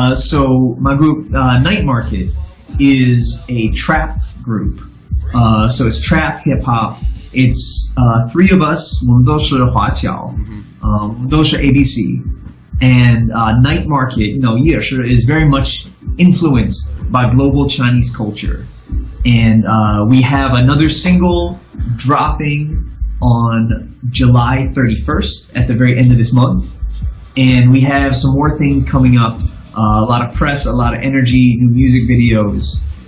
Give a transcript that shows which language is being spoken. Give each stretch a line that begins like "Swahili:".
English: So my group Night Market is a trap group. So it's trap hip hop. It's 3 of us.
Chinese: 我们都是华侨，都是 ABC.
English: And Night Market, you know, is very much influenced by global Chinese culture. And we have another single dropping on July 31st at the very end of this month. And we have some more things coming up, a lot of press, a lot of energy, new music videos.